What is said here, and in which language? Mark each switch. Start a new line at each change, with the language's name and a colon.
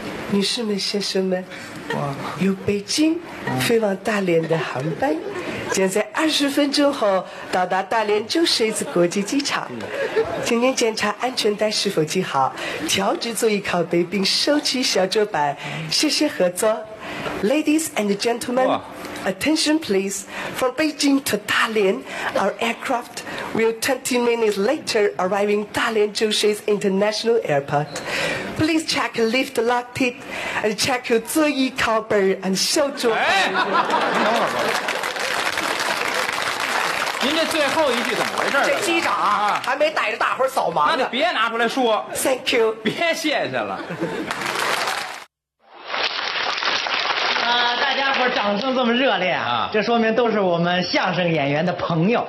Chinese: 女士们、先生们，由北京飞往大连的航班，将在20分钟后到达大连州水子国际机场。请您检查安全带是否系好，调直座椅靠背，并收取小桌板。谢谢合作
English: ，Ladies and gentlemen。 Attention please, from Beijing to Dalian, our aircraft will 20 minutes later arriving Dalian Zhoushui's International Airport. Please check lift locked and check your
Chinese: 座椅靠背
English: and
Chinese: 小桌板。哎，您等会儿吧。您这最后一句怎么回事儿？这机长啊，还没带着大伙儿扫盲呢。那就别拿出来说。
English: Thank you。
Chinese: 别谢谢了。掌声这么热烈 啊，这说明都是我们相声演员的朋友，